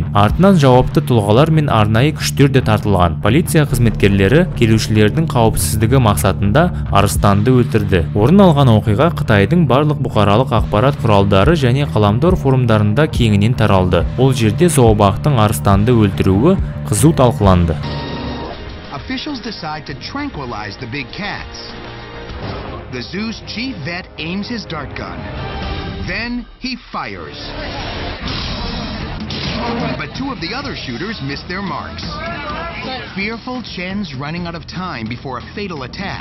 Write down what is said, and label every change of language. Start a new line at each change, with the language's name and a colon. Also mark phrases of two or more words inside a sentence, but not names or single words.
Kazakh: Артынан жауапты тұлғалар мен арнайы күштер де тартылған. Полиция қызметкерлері келушілердің қауіпсіздігі мақсатында арыстанды өлтірді. Орын алған оқиға Қытайдың барлық бұқаралық ақпарат құралдары және ғаламтор форумдарында кеңінен таралды. Ол жерде зообақтың арыстанды өлтіруі қызу талқыланды.
English: Officials decide to tranquilize the big cats. The zoo's chief vet aims his dart gun. Then he fires. But 2 of the other shooters miss their marks. Fearful, Chen's running out of time before a fatal attack.